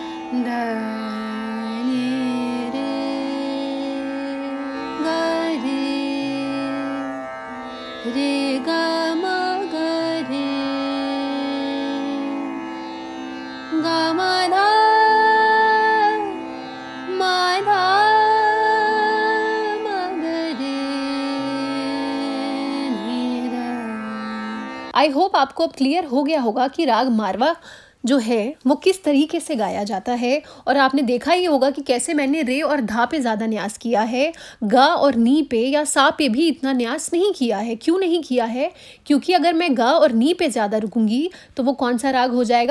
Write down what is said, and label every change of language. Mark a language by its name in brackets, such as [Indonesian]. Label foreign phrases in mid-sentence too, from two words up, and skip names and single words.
[English] ध नि रे ग रे ग म ग रे ग म ध म ध म ग रे नि ध। I hope [Hindi] आपको अब क्लियर हो गया होगा कि राग मारवा जो है वो किस तरीके से गाया जाता है। और आपने देखा ही होगा कि कैसे मैंने रे और धा पे ज़्यादा न्यास किया है, गा और नी पे या सा पे भी इतना न्यास नहीं किया है। क्यों नहीं किया है? क्योंकि अगर मैं गा और नी पे ज़्यादा रुकूंगी तो वो कौन सा राग हो जाएगा?